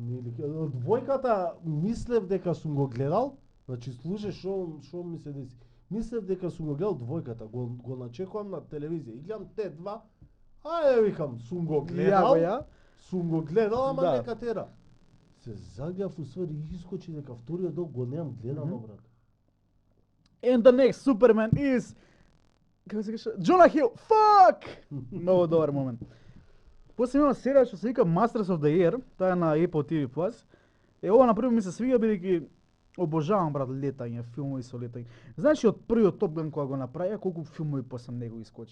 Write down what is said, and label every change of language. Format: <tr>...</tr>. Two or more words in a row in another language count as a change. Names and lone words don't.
<mk>Двојката мислев дека сум го гледал, значи слушај што ми се деси. Мислев дека сум го гледал двојката, го начекувам на телевизија и гледам те два. Ајде викам, сум го гледал. Сум го гледал, ама Да. нека тера. Се загледав уствари и искочи дека вториот дел го немам гледано, брат.</mk> <en>And the next Superman is...</en> <mk>Како се каже? Джона Хил! Fuck! Много добар момент. После има серија што се вика Masters of the Air, таа е на Apple TV+. Ова на прво ми се свига бидејќи обожавам, брат, летање, филмови со летање. Знаеш ли од првиот Top Gun кога го направија, колку филмови после него искочи?</mk>